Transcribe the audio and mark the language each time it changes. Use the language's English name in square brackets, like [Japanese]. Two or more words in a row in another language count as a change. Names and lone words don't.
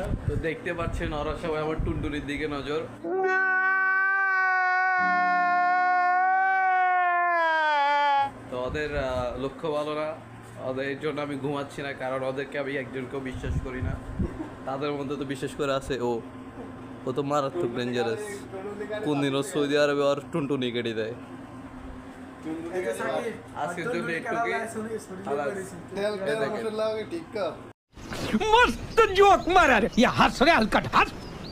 [Bangla] তো দেখতে পাচ্ছেন ওরা সবাই আমার টুনটুনির দিকে নজর। তো ওদের লক্ষ্য ভালো না, ওদের জন্য আমি ঘুমাচ্ছি না, কারণ ওদেরকে আমি একজনকেও বিশ্বাস করি না। তাদের মধ্যে তো বিশেষ করে আছে ও তো মারাত্মক ডেঞ্জারাস। কোন দিন ও সৌদি আরবে আর টুনটুনি কেটে দেয়। এই যে সাকিব, আজকের জন্য টুনটুনি একটু খেলা কি? লাগে, শরীর খালাস। করেছি। [Hindi] तेल मसाला टिक्का मस्त जोक मारा रे, या हंस रे हलकट हंस।